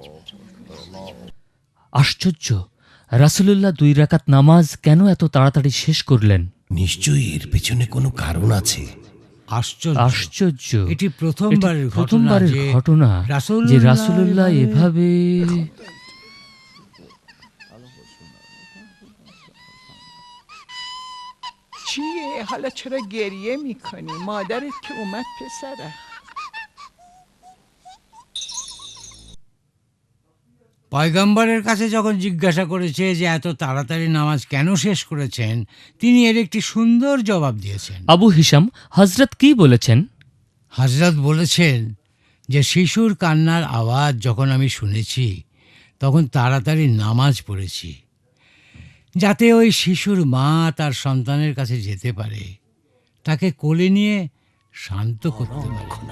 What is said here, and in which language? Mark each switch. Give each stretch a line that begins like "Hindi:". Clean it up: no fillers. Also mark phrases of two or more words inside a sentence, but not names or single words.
Bangla: আশ্চর্য, রাসূলুল্লাহ 2 রাকাত নামাজ কেন এত তাড়াতাড়ি শেষ করলেন? নিশ্চয়ই এর পেছনে কোনো কারণ আছে। আশ্চর্য, এটি প্রথমবারের ঘটনা যে রাসূলুল্লাহ এভাবে
Persian: چیه؟ حالا چرا گریه میکنی؟ مادرت که اومد پسره.
Bangla: পয়গম্বরের কাছে যখন জিজ্ঞাসা করেছে যে এত তাড়াতাড়ি নামাজ কেন শেষ করেছেন, তিনি এর একটি সুন্দর জবাব দিয়েছেন। আবু হিশাম, হযরত কি বলেছেন? হযরত বলেছেন যে শিশুর কান্নার আওয়াজ যখন আমি শুনেছি তখন তাড়াতাড়ি নামাজ পড়েছি, যাতে ওই শিশুর মা তার সন্তানের কাছে যেতে পারে, তাকে কোলে নিয়ে শান্ত করতে পারে।